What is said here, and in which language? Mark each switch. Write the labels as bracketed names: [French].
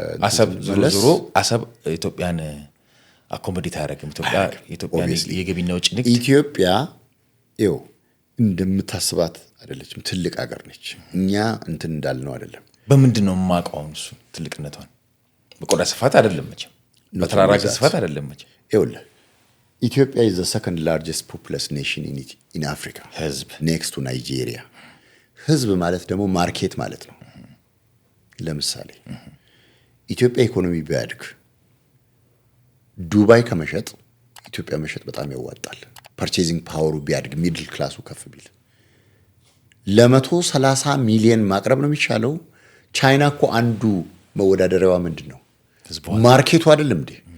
[Amharic] አሰብ ዞሮ አሰብ ኢትዮጵያን አኮሞዴት አያደርግም። ኢትዮጵያን የገቢና ወጪ ንግድ ኢትዮጵያ ይኸው እንደምታስባት አይደለችም። ትልቅ ሀገር ነች። እኛ እንትን እንዳልነው አይደለም። በምንድን ነው የማውቀው እሱ ትልቅነቷን? በቆዳ ስፋት አይደለም መቼም፣ በተራራ ስፋት አይደለም መቼም። [English] ይኸውልህ ኢትዮጵያ is the second largest populous nation in Africa [Amharic] ህዝብ [English] next to Nigeria። [Amharic] ህዝብ ማለት ደግሞ ማርኬት ማለት ነው። ለምሳሌ ኢትዮጵያ ኢኮኖሚ ቢያድግ ዱባይ ከመሸጥ ኢትዮጵያ መሸጥ በጣም ያዋጣል። ፐርቼዚንግ ፓወሩ ቢያድግ ሚድል ክላሱ ከፍ ቢል ለ130 ሚሊዮን ማቅረብ ነው የሚቻለው። ቻይና እኮ አንዱ መወዳደሪያዋ ምንድነው? ማርኬቱ አይደለም እንዴ?